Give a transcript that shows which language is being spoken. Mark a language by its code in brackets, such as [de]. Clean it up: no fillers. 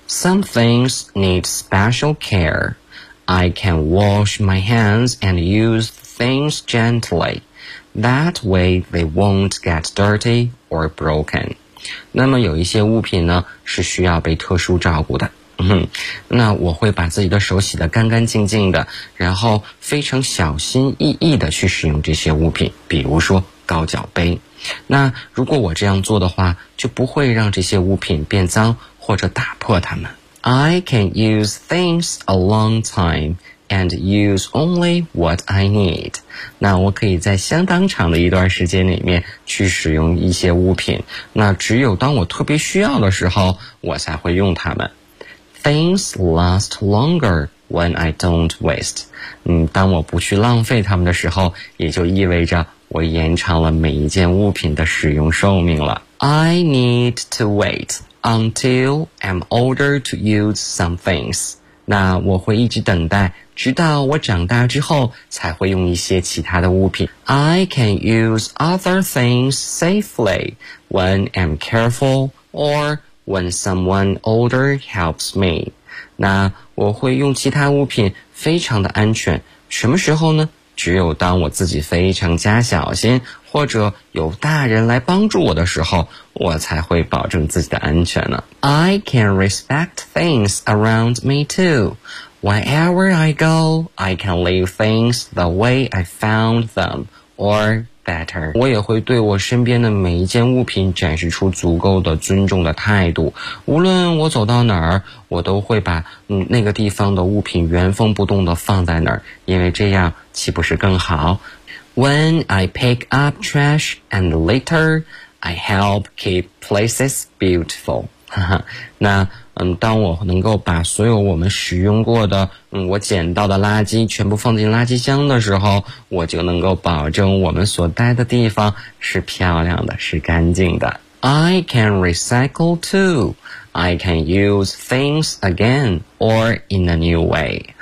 [en] Some things need special care. I can wash my hands and use things gently. That way they won't get dirty or broken. [zh] 那么有一些物品呢，是需要被特殊照顾的。那我会把自己的手洗得干干净净的，然后非常小心翼翼地去使用这些物品，比如说高脚杯。那如果我这样做的话，就不会让这些物品变脏或者打破它们。 [en] I can use things a long time and use only what I need. [zh] 那我可以在相当长的一段时间里面去使用一些物品，那只有当我特别需要的时候，我才会用它们。 [en] Things last longer when I don't waste. [zh] 当我不去浪费它们的时候，也就意味着我延长了每一件物品的使用寿命了。 [en] I need to wait until I'm older to use some things. [zh] 那我会一直等待，直到我长大之后才会用一些其他的物品。 [en] I can use other things safely when I'm careful or when someone older helps me. [zh] 那我会用其他物品非常的安全，什么时候呢？只有当我自己非常加小心，或者有大人来帮助我的时候，我才会保证自己的安全呢。 [en] I can respect things around me too. Wherever I go, I can leave things the way I found them, or better. [zh] 我也会对我身边的每一件物品展示出足够的尊重的态度。无论我走到哪儿，我都会把那个地方的物品原封不动地放在那儿，因为这样岂不是更好？ [en] When I pick up trash and litter, I help keep places beautiful. [zh] 那当我能够把所有我们使用过的我捡到的垃圾全部放进垃圾箱的时候，我就能够保证我们所待的地方是漂亮的，是干净的。 [en] I can recycle too. I can use things again or in a new way.